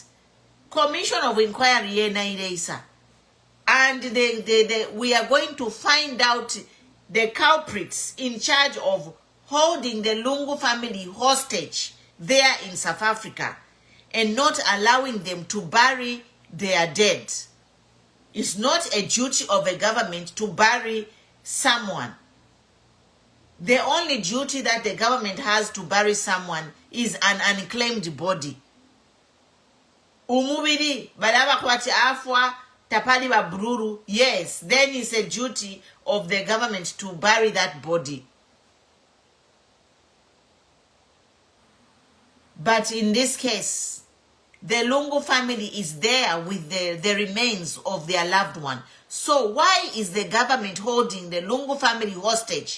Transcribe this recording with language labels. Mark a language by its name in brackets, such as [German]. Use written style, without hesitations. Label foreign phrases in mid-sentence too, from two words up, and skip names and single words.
[English] Commission of inquiry, and we are going to find out the culprits in charge of holding the Lungu family hostage there in South Africa and not allowing them to bury their dead. It's not a duty of a government to bury someone. The only duty that the government has to bury someone is an unclaimed body. [Bemba] Umubiri, badaba kwati afwa, tapali wa bruru, [English] yes, then it's a duty of the government to bury that body. But in this case, the Lungu family is there with the remains of their loved one. So why is the government holding the Lungu family hostage?